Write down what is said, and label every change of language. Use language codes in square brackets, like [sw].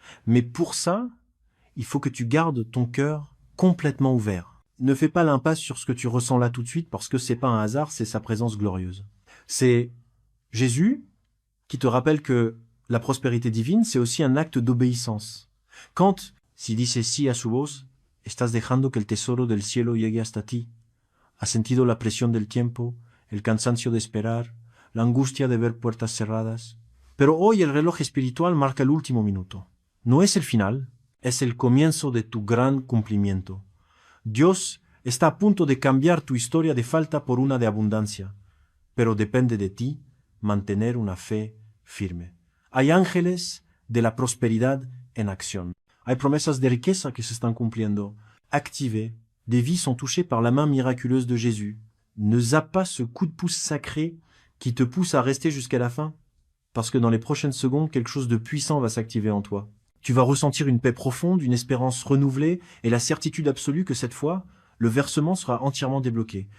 [fr] Mais pour ça, il faut que tu gardes ton cœur complètement ouvert. Ne fais pas l'impasse sur ce que tu ressens là tout de suite, parce que c'est pas un hasard, c'est sa présence glorieuse. C'est Jésus qui te rappelle que la prospérité divine, c'est aussi un acte d'obéissance. Quand, [es] si dice sí a su voz, estás dejando que el tesoro del cielo llegue hasta ti. Has sentido la presión del tiempo, el cansancio de esperar, la angustia de ver puertas cerradas. Pero hoy el reloj espiritual marca el último minuto. No es el final, es el comienzo de tu gran cumplimiento. Dios está a punto de cambiar tu historia de falta por una de abundancia, pero depende de ti mantener una fe firme. Hay ángeles de la prosperidad en acción. Hay promesas de riqueza que se están cumpliendo, [fr] activées. Des vies sont touchées par la main miraculeuse de Jésus. Ne zappe pas ce coup de pouce sacré qui te pousse à rester jusqu'à la fin, parce que dans les prochaines secondes, quelque chose de puissant va s'activer en toi. Tu vas ressentir une paix profonde, une espérance renouvelée et la certitude absolue que cette fois, le versement sera entièrement débloqué.